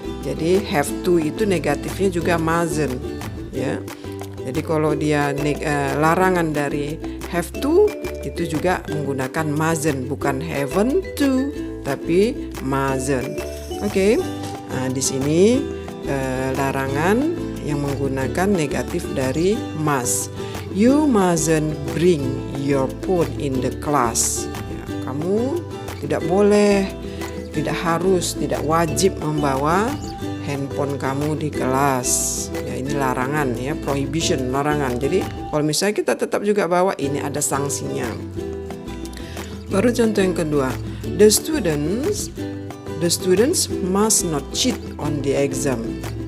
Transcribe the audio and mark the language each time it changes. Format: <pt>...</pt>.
<id>Jadi have to itu negatifnya juga mustn't. Jadi kalau dia larangan dari have to itu juga menggunakan mustn't, bukan haven't to tapi mustn't. Oke. Di sini larangan yang menggunakan negatif dari must.</id> <en>You mustn't bring your phone in the class.</en> <id>Kamu tidak boleh, tidak harus, tidak wajib membawa handphone kamu di kelas. Ini larangan prohibition, larangan. Jadi kalau misalnya kita tetap juga bawa, ini ada sanksinya. Baru contoh yang kedua,</id> <en>the students must not cheat on the exam.</en>